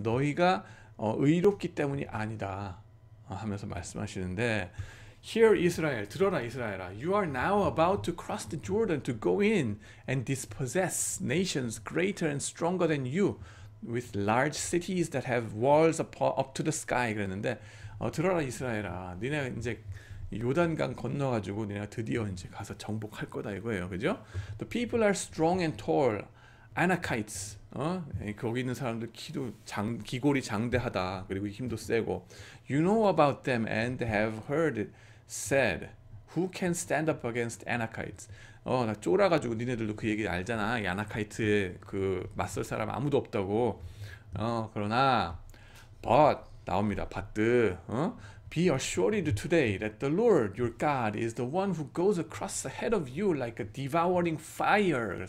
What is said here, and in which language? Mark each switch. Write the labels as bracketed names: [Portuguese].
[Korean] 너희가 의롭기 때문이 아니다 하면서 말씀하시는데, [English] Hear Israel, [Korean] 들어라 이스라엘아. [English] You are now about to cross the Jordan to go in and dispossess nations greater and stronger than you, with large cities that have walls up to the sky. [Korean] 그랬는데, 들어라 이스라엘아. 니네 이제 요단강 건너가지고 니네가 드디어 이제 가서 정복할 거다 이거예요, 그죠? [English] The people are strong and tall, Anakites. [Korean] 거기 있는 사람들 기골이 장대하다. 그리고 힘도 세고. [English] You know about them and have heard it said, Who can stand up against Anakites? [Korean] 나 쫄아가지고 니네들도 그 얘기 알잖아. 이 아나카이트의 그 맞설 사람 아무도 없다고. 그러나 but 나옵니다. [English] but be assured today that the Lord your God is the one who goes across ahead of you like a devouring fire.